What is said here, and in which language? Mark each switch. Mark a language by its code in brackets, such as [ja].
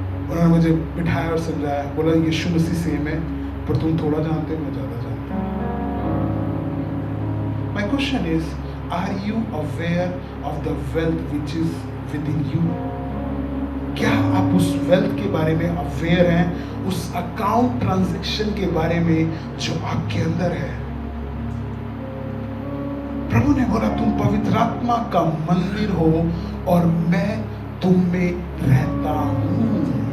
[hi] उन्होंने मुझे बिठाया और समझाया, बोला यीशु मसीह सेम है, पर तुम थोड़ा जानते हो, मैं ज्यादा जानता हूँ। [en] My question is, are you aware of the wealth which is within you? [hi] क्या आप उस वेल्थ के बारे में अवेयर हैं, उस अकाउंट ट्रांजैक्शन के बारे में जो आपके अंदर है? प्रभु ने बोला तुम पवित्र आत्मा का मंदिर हो और मैं तुम में रहता हूं।